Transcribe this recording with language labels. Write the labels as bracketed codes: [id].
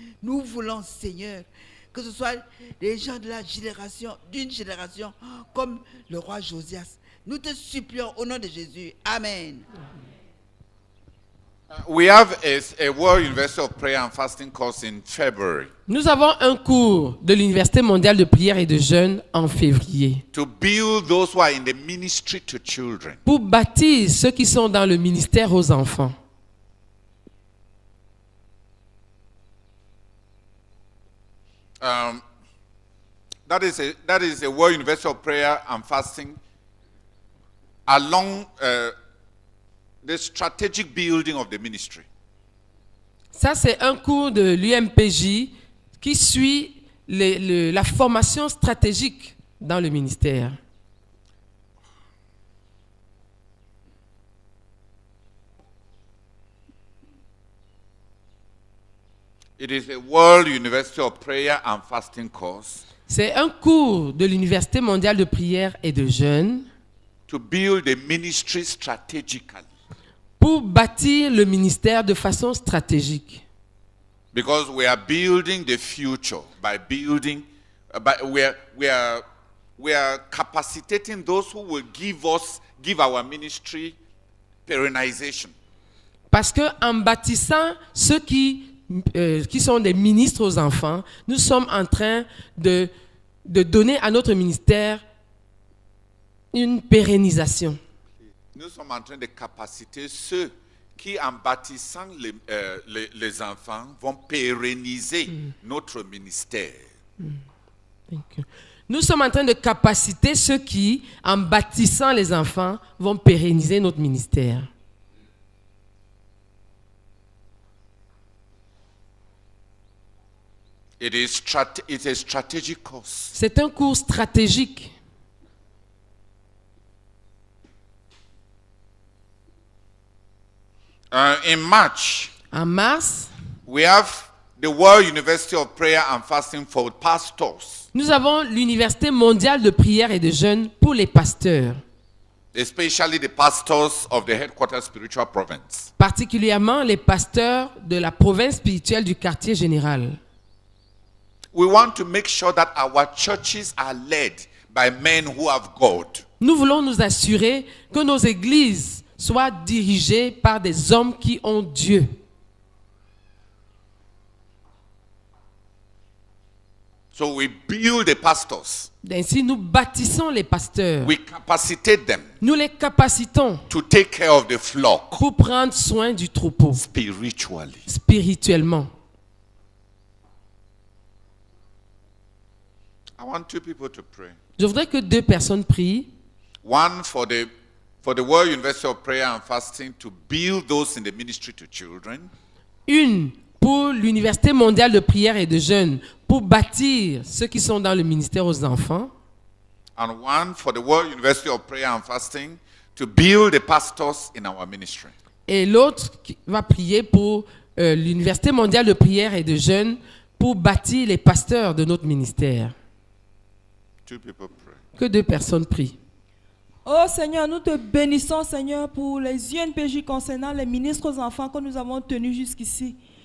[fr] Nous voulons, Seigneur, que ce soit les gens de la génération, d'une génération comme le roi Josias. Nous te supplions au nom de Jésus. Amen. [en] We have a World University of Prayer and Fasting course in February. [fr] Nous avons un cours de l'Université mondiale de prière et de jeûne en février. [en] To build those who are in the ministry to children. [fr] Pour bâtir ceux qui sont dans le ministère aux enfants. [en] That is a World University of Prayer and Fasting along the strategic building of the ministry. [fr] Ça, c'est un cours de l'UMPJ qui suit la formation stratégique dans le ministère. [en] It is a World University of Prayer and Fasting course. [fr] C'est un cours de l'Université mondiale de prière et de jeûne [en] To build a ministry strategically. [fr] pour bâtir le ministère de façon stratégique. [en] Because we are building the future by building, we are capacitating those who will give our ministry perennisation. [fr] Parce qu'en bâtissant ceux qui sont des ministres aux enfants, nous sommes en train de donner à notre ministère une pérennisation. Nous sommes en train de capaciter ceux qui, en bâtissant les enfants, vont pérenniser notre ministère. [en] Thank you. [fr] Nous sommes en train de capaciter ceux qui, en bâtissant les enfants, vont pérenniser notre ministère. [en] It's a strategic course. [fr] C'est un cours stratégique. [en] In March, [fr] En mars, [en] we have the World University of Prayer and Fasting for pastors, [fr] Nous avons l'Université mondiale de prière et de jeûne pour les pasteurs, [en] especially the pastors of the headquarters spiritual province. [fr] particulièrement les pasteurs de la province spirituelle du quartier général. [en] We want to make sure that our churches are led by men who have God. [fr] Nous voulons nous assurer que nos églises soient dirigées par des hommes qui ont Dieu. [en] So we build the pastors. [fr] Ainsi, nous bâtissons les pasteurs. [en] We capacitate them [fr] Nous les capacitons [en] to take care of the flock [fr] pour prendre soin du troupeau [en] spiritually. [fr] spirituellement. [en] I want two people to pray. [fr] Je voudrais que 2 personnes prient. [en] One for the World University of Prayer and Fasting to build those in the ministry to children. [fr] Une pour l'Université mondiale de prière et de jeûne, pour bâtir ceux qui sont dans le ministère aux enfants. [en] And one for the World University of Prayer and Fasting to build the pastors in our ministry. [fr] Et l'autre qui va prier pour l'Université mondiale de prière et de jeûne, pour bâtir les pasteurs de notre ministère. [en] Two people pray. [fr] Que 2 personnes prient. Oh Seigneur, nous te bénissons Seigneur pour les UNPJ concernant les ministres aux enfants que nous avons tenus jusqu'ici.